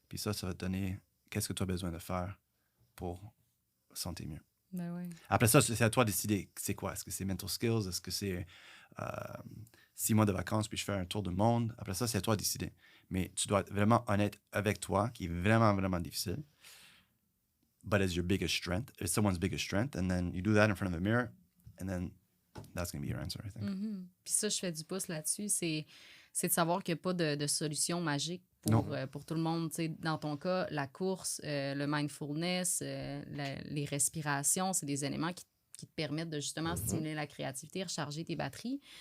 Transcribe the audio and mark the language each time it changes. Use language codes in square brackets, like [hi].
[fr] Puis ça va te donner qu'est-ce que tu as besoin de faire pour sentir mieux. Ben oui. Après ça, c'est à toi de décider c'est quoi. Est-ce que c'est mental skills? Est-ce que c'est 6 mois de vacances puis je fais un tour du monde? Après ça, c'est à toi de décider. Mais tu dois être vraiment honnête avec toi, qui est vraiment, vraiment difficile. [en] But it's your biggest strength. It's someone's biggest strength. And then you do that in front of the mirror. And then that's going to be your answer, I think. [fr] Puis ça, je fais du pouce là-dessus. C'est de savoir qu'il n'y a pas de solution magique pour tout le monde. T'sais, dans ton cas, la course, le mindfulness, les respirations, c'est des éléments qui te permettent de justement stimuler la créativité, recharger tes batteries.